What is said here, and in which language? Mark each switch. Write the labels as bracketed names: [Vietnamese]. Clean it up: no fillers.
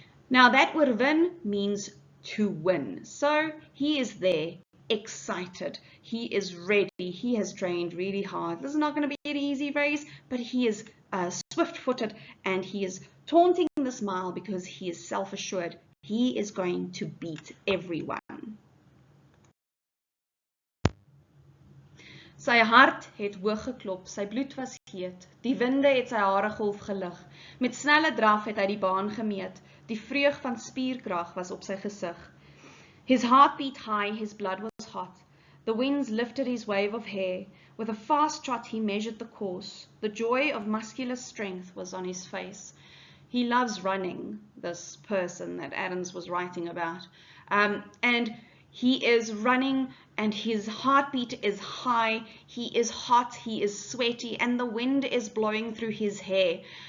[English] Now that oorwin means to win. So he is there excited. He is ready. He has trained really hard. This is not going to be an easy race, but he is swift-footed, and he is taunting the smile because he is self-assured. He is going to beat everyone. [Afrikaans] Sy hart het hoog geklop, sy bloed was heet, die winde het sy hare golf gelig, met snelle draf het hy die baan gemeet, die vreug van spierkrag was op sy gesig. [English] His heart beat high, his blood was hot, the winds lifted his wave of hair, with a fast trot he measured the course, the joy of muscular strength was on his face. He loves running, this person that Adams was writing about, and he is running and his heartbeat is high, he is hot, he is sweaty, and the wind is blowing through his hair.